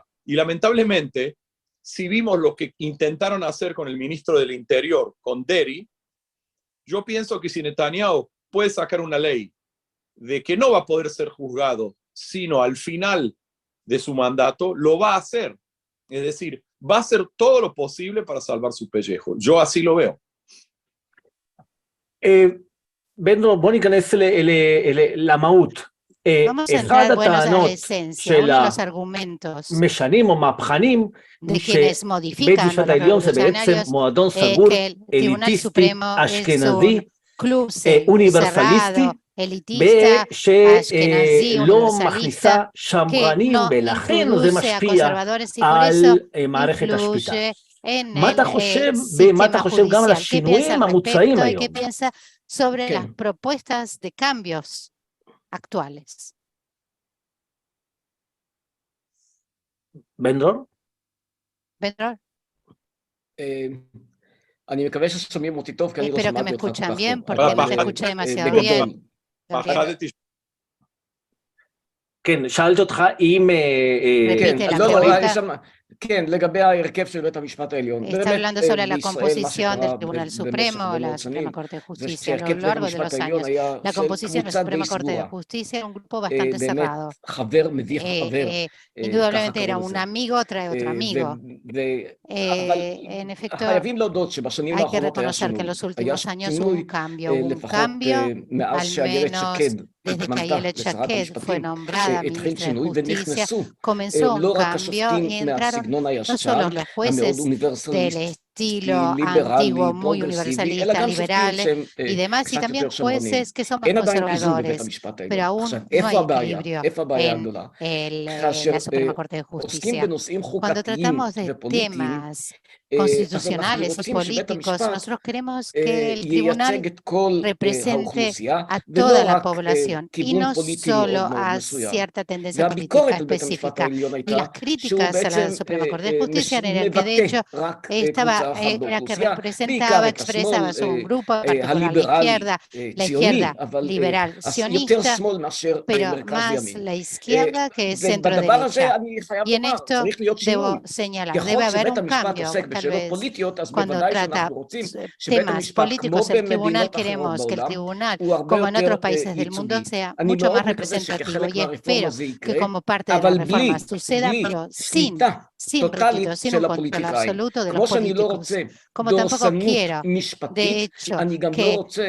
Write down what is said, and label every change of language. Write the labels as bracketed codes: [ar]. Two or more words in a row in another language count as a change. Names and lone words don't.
[es] Y lamentablemente, si vimos lo que intentaron hacer con el ministro del Interior, con Deri, yo pienso que si Netanyahu puede sacar una ley de que no va a poder ser juzgado, sino al final de su mandato, lo va a hacer. Es decir, va a hacer todo lo posible para salvar su pellejo. Yo así lo veo. [he] בוא ניכנס למהות. [es] Vamos a entrar, bueno, a la esencia, uno de los argumentos [he] משנים או מהפכנים, [es] de quienes [he] שבית [es] modifican los [he] משפט העליון זה בעצם [es] revolucionarios, [he] מועדון סגור, [es] que el Tribunal [he] אליטיסטי, [es] Supremo es [he] אשכנזי, [es] un club [he] אוניברסליסטי, [es] cerrado, elitista, ashkenazí, [he] שלא [es] universalista, [he] מכניסה [es] que [he] שמרנים, [es] no [he] ולכן זה [es] introduce a [he] משפיע [es] conservadores y por [he] על [es] eso [he] מערכת השפיטה. [es] influye en [he] מה אתה חושב, [es] el [he] ומה אתה [es] sistema [he] חושב גם על [es] judicial. ¿Qué piensa [he] השינויים [es] al [he] המוצעים [es] respecto y [he] היום? [es] qué piensa sobre [he] כן. [es] las propuestas de cambios actuales? [he] בן דרור? [es] Pedro, [he] אני מקווה ששומעים אותי טוב, כי אני לא [es] espero que me [he] שמעתי אותך כל [es] escuchan [he] כך [es] bien [he] טוב. [es] porque no te escuché demasiado [he] בגדול, [es] bien. Gabriel. [he] כן, שאלתי אותך אם... כן, [es] Repite la [he] לא, [es] pregunta. [he] אני שמע, כן, לגבי ההרכב של בית המשפט העליון. [es] Está [he] באמת, [es] hablando sobre la [he] בישראל, מה [es] composición del [he] שקרה [es] Tribunal [he] במשך [es] Supremo, [he] הרבה [es] la [he] מאוד [es] Suprema [he] שנים, [es] Corte de [he] זה [es] Justicia. A lo [he] שהרכב בית [es] largo de [he] המשפט [es] los [he] העליון [es] años, [he] היה [es] la [he] של [es] composición de la [he] קבוצה די [es] Suprema Corte de [he] סגורה. [es] Justicia era un grupo bastante [he] באמת, [es] cerrado. [he] חבר מביא חבר, [es] Indudablemente [he] ככה [es] era [he] קראו [es] un [he] לזה. [es] amigo trae otro amigo. [he] אבל [es] En efecto, [he] חייבים להודות שבשנים [es] hay que [he] האחרונות היה [es] reconocer que en [he] שינוי. [es] los [he] היה [es] últimos años hubo [he] שינוי, [es] un cambio, hubo un [he] לפחות [es] cambio, [he] מאז [es] al [he] שאיילת [es] menos [he] שקד [es] desde que [he] התמנתה [es] Ayelet [he] לשרת [es] Shaked fue [he] המשפטים, [es] nombrada [he] התחיל [es] ministra de [he] שינוי [es] Justicia, [he] ונכנסו [es] comenzó un [he] לא רק [es] cambio [he] השופטים [es] y entraron [he] מהסגנון [es] no [he] הישן, [es] solo los [he] המאוד [es] jueces del [he] אוניברסליסטי, [es] estilo [he] ליברלי, [es] antiguo, muy [he] פרוגרסיבי, אלא [es] universalista, [he] גם שופטים [es] liberales [he] שהם [es] y demás, y [he] קצת [es] también [he] יותר שמרנים. [es] jueces que son más [he] אין עדיין איזון בבית [es] conservadores, [he] המשפט [es] pero [he] העליון. עכשיו, [es] aún no hay [he] איפה הבעיה? [es] equilibrio [he] איפה הבעיה [es] en [he] הגדולה? [es] la Suprema Corte de [he] עוסקים [es] Justicia. [he] בנושאים [es] Cuando [he] חוקתיים [es] tratamos de [he] ופוליטיים, [es] temas [he] אז אנחנו [es] constitucionales y [he] רוצים שבית [es] políticos, [he] המשפט [es] nosotros queremos que el [he] ייצג [es] tribunal [he] את כל [es] represente [he] האוכלוסייה, [es] a [he] ולא [es] toda la [he] רק [es] población y [he] כיוון [es] no [he] פוליטי מאוד [es] solo [he] מאוד [es] a [he] מסוים. [es] cierta tendencia política [he] והביקורת על בית המשפט [es] específica. [he] העליון [es] Y [he] הייתה [es] las [he] שהוא [es] críticas a [he] בעצם [es] la Suprema Corte de Justicia eran que de [he] מבטא [es] hecho [he] רק [es] estaba [he] קבוצה [es] era que representaba, expresaba un grupo, en particular la izquierda liberal sionista, pero más la izquierda que centro derecha. Y en esto debo señalar, debe haber un cambio, tal vez cuando trata temas políticos, el tribunal, queremos que el tribunal, como en otros países del mundo, sea mucho más representativo, y espero que como parte de la reforma suceda, pero sin requisito, sin un control absoluto de los políticos, como tampoco quiero, de hecho, que